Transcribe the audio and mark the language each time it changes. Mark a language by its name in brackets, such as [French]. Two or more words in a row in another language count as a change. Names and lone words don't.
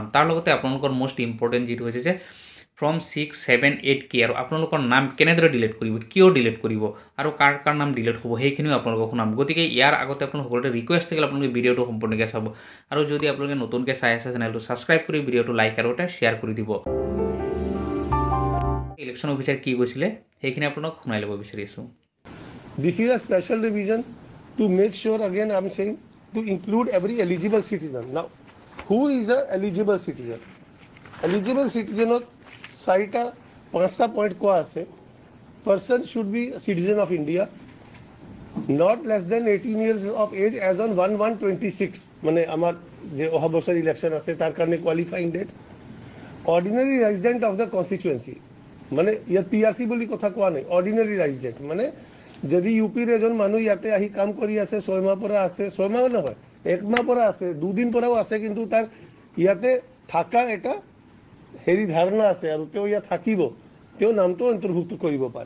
[Assamese] তাৰ লগতে আপোনালোকৰ [English] most important [Assamese] যিটো হৈছে যে ফ্ৰম 6, 7, 8 আৰু আপোনালোকৰ নাম কেনেদৰে ডিলিট কৰিব, কিয় ডিলিট কৰিব আৰু কাৰ কাৰ নাম ডিলিট হ'ব সেইখিনিও আপোনালোকক শুনাম। গতিকে ইয়াৰ আগতে আপোনালোক সকলোতে ৰিকুৱেষ্ট থাকিলে আপোনালোকে ভিডিঅ'টো সম্পূৰ্ণকৈ চাব আৰু যদি আপোনালোকে নতুনকৈ চাই আছে চেনেলটো ছাবস্ক্ৰাইব কৰি ভিডিঅ'টো লাইক আৰু এটা শ্বেয়াৰ কৰি দিব। [English] election officer [Assamese] কি কৈছিলে সেইখিনি আপোনাক শুনাই ল'ব বিচাৰিছোঁ। [English] This is a special revision to make sure, again I am saying, to include every eligible citizen. Now, who is the eligible citizen? Eligible citizen [Assamese] চাৰিটা পাঁচটা পইণ্ট কোৱা আছে। [English] Person should be a citizen of India, not less than 18 years of age as on 1/1/26, [Assamese] মানে আমাৰ যে অহা বছৰ ইলেকশ্যন আছে তাৰ কাৰণে [English] qualifying date. ordinary resident of the constituency, [Assamese] মানে ইয়াত PRC বুলি কথা কোৱা নাই, [English] ordinary resident [Assamese] মানে যদি ইউপিৰ এজন মানুহ ইয়াতে আহি কাম কৰি আছে 6 মাহ পৰা আছে, 6 মাহ নহয় 1 মাহ পৰা আছে, 2 দিন পৰাও আছে, কিন্তু তাৰ ইয়াতে থকা এটা হেৰি ধাৰণা আছে আৰু তেওঁ ইয়াত থাকিব, তেওঁ নামটো অন্তৰ্ভুক্ত কৰিব পাৰে।